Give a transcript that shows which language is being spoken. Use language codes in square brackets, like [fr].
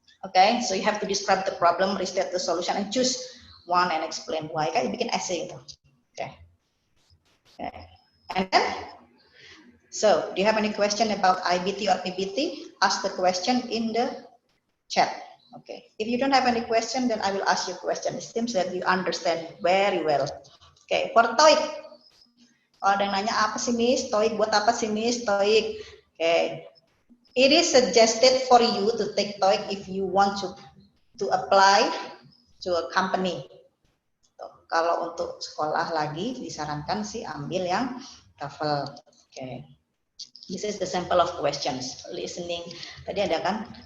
[en] Okay, so you have to describe the problem, restate the solution, and choose one and explain why. [id] Kayak bikin essay itu. [en] Okay. Okay. And then, so do you have any question about IBT or PPT? Ask the question in the chat. Okay. If you don't have any question, then I will ask you a question. It seems that you understand very well. Okay. [id] For TOEIC, kalau ada yang nanya apa sih Miss? TOEIC buat apa sih Miss? TOEIC. Okay. [en] It is suggested for you to take TOEIC if you want to apply to a company. [id] Kalau untuk sekolah lagi disarankan sih ambil yang TOEFL. Okay. [en] This is the sample of questions. Listening. [id] Tadi ada kan?